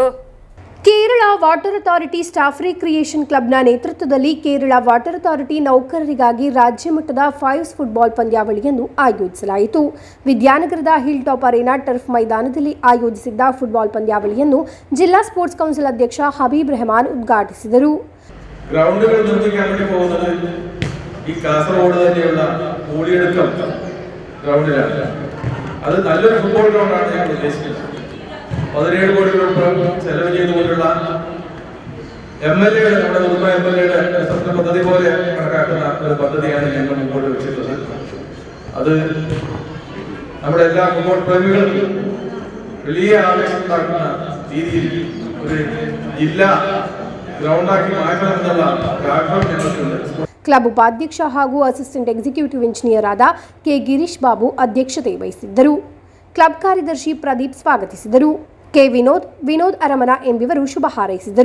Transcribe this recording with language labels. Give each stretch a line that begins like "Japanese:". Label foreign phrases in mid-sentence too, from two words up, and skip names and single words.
Kannada: ಕೇರಳ ವಾಟರ್ ಅಥಾರಿಟಿ ಸ್ಟಾಫ್ ರಿಕ್ರಿಯೇಷನ್ ಕ್ಲಬ್ನ ನೇತೃತ್ವದಲ್ಲಿ ಕೇರಳ ವಾಟರ್ ಅಥಾರಿಟಿ ನೌಕರರಿಗಾಗಿ ರಾಜ್ಯ ಮಟ್ಟದ ಫೈವ್ಸ್ ಫುಟ್ಬಾಲ್ ಪಂದ್ಯಾವಳಿಯನ್ನು ಆಯೋಜಿಸಲಾಯಿತು. ವಿದ್ಯಾನಗರದ ಹಿಲ್ ಟಾಪ್ ಅರೇನಾ ಟರ್ಫ್ ಮೈದಾನದಲ್ಲಿ ಆಯೋಜಿಸಿದ್ದ ಫುಟ್ಬಾಲ್ ಪಂದ್ಯಾವಳಿಯನ್ನು ಜಿಲ್ಲಾ ಸ್ಪೋರ್ಟ್ಸ್ ಕೌನ್ಸಿಲ್ ಅಧ್ಯಕ್ಷ ಹಬೀಬ್ ರೆಹಮಾನ್ ಉದ್ಘಾಟಿಸಿದರು.
Malayalam: ഗ്രൗണ്ടുകൾ നിർമ്മിക്കാൻ വേണ്ടി പോകുന്നത് ഈ കാസർഗോഡ് തന്നെയുള്ള കൂടിയെടുക്കം ഗ്രൗണ്ടിലാണ്. അത് നല്ലൊരു ഫുട്ബോൾ ഗ്രൗണ്ടാണ് ഞങ്ങൾ ഉദ്ദേശിക്കുന്നത്. 17 കോടി രൂപ ചെലവ് ചെയ്തുകൊണ്ടുള്ള MLA-യുടെ നമ്മുടെ ഉദുമ MLA-യുടെ സ്വപ്ന പദ്ധതി പോലെ കണക്കാക്കുന്ന ഒരു പദ്ധതിയാണ് ഞങ്ങൾ മുമ്പോട്ട് വെച്ചിട്ടുള്ളത്. അത് നമ്മുടെ എല്ലാ ഫുട്ബോൾ പ്രേമികൾക്കും വലിയ ആവേശം ഉണ്ടാക്കുന്ന രീതിയിൽ ഒരു ജില്ലാ
Kannada: ಗ್ರೌಂಡಾಗಿ ಮಾಡಬೇಕಂತಲ್ಲ ಕಾರ್ಯಕ್ರಮ ನಡೆಸುತ್ತಿದೆ. ಕ್ಲಬ್ ಉಪಾಧ್ಯಕ್ಷ ಹಾಗೂ ಅಸಿಸ್ಟೆಂಟ್ ಎಕ್ಸಿಕ್ಯೂಟಿವ್ ಇಂಜಿನಿಯರ್ ಆದ ಕೆ ಗಿರೀಶ್ ಬಾಬು ಅಧ್ಯಕ್ಷತೆ ವಹಿಸಿದ್ದರು. ಕ್ಲಬ್ ಕಾರ್ಯದರ್ಶಿ ಪ್ರದೀಪ್ ಸ್ವಾಗತಿಸಿದರು. ಕೆ ವಿನೋದ್ ಅರಮನ ಎಂಬಿವರು ಶುಭ ಹಾರೈಸಿದರು.